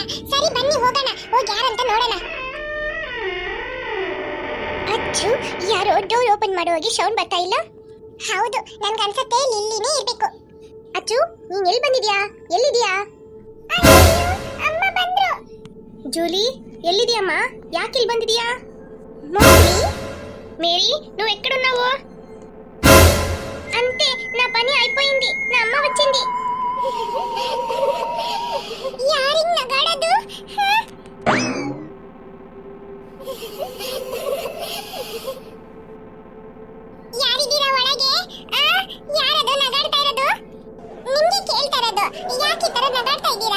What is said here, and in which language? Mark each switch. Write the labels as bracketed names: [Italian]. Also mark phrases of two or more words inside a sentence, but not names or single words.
[Kannada] ಸರಿ ಬನ್ನಿ ಹೋಗೋಣ, ಹೋಗಿ ಯಾರಂತ ನೋಡೋಣ. ಅಚ್ಚು, ಯಾರೋ [English] door open [Kannada] ಮಾಡುವಾಗ ಸೌಂಡ್ ಬರ್ತಾ ಇಲ್ಲ. ಹೌದು, ನನ್ಗನ್ಸತ್ತೆ ಲಿಲ್ಲಿನೇ ಇರ್ಬೇಕು. ಅಚ್ಚು, ನೀನ್ ಎಲ್ಲಿ ಬಂದಿದ್ಯಾ? ಎಲ್ಲಿದ್ಯಾ? ಅಮ್ಮ ಬಂದ್ರು. ಜೂಲಿ ಎಲ್ಲಿದಿಯಮ್ಮಾ? ಯಾಕಿಲ್ ಬಂದಿದಿಯಾ? [Telugu] మమ్మీ మేరీ నువ్వు ఎక్కడున్నావు? అంతే, నా పని అయిపోయింది. నా అమ్మ వచ్చింది. [Kannada] ಯಾರಿಂಗ್ ನಗಾಡೋದು? ಯಾರಿದ್ದೀರಾ ಒಳಗೆ? ಯಾರದು ನಗಾಡ್ತಾ ಇರೋದು? ನಿಮ್ಗೆ ಕೇಳ್ತಾ ಇರೋದು, ಯಾಕೆ ಈ ತರ ನಗಾಡ್ತಾ ಇದ್ದೀರಾ?